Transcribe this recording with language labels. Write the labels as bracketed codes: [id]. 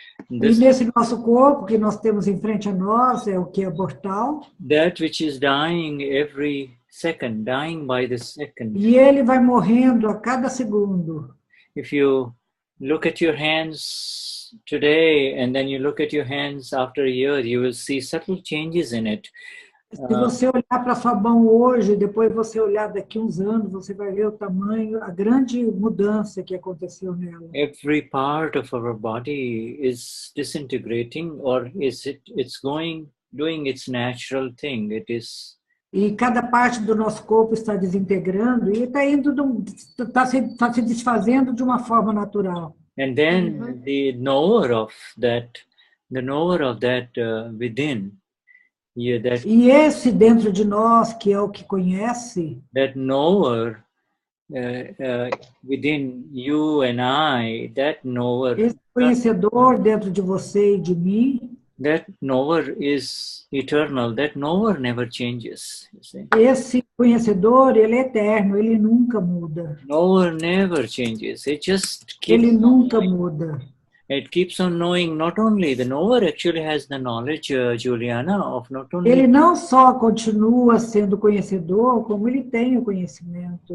[pt] E nesse nosso corpo que nós temos em frente a nós é o que é mortal. [en] That which is dying every second, dying by the second. [pt] E ele vai morrendo a cada segundo. [en] If you look at your hands today and then you look at your hands after a year, you will see subtle changes in it. [pt] Se você olhar para sua mão hoje, depois você olhar daqui uns anos, você vai ver o tamanho, a grande mudança que aconteceu nela. [en] Every part of our body is disintegrating, or it's doing its natural thing. It is. [pt] E cada parte do nosso corpo está desintegrando e está se desfazendo de uma forma natural. [en] And then the knower of that within. Yeah, [pt] e esse dentro de nós, que é o que conhece, [en] that knower within you and I, that knower, [pt] esse conhecedor dentro de você e de mim, [en] that knower is eternal. That knower never changes. You see? [pt] Esse conhecedor, ele é eterno, ele nunca muda. [en] Knower never changes. It just keeps. [pt] Ele nunca muda. [en] It keeps on knowing. Not only the knower actually has the knowledge, Juliana, of not only. [pt] Ele não só continua sendo conhecedor, como ele tem o conhecimento.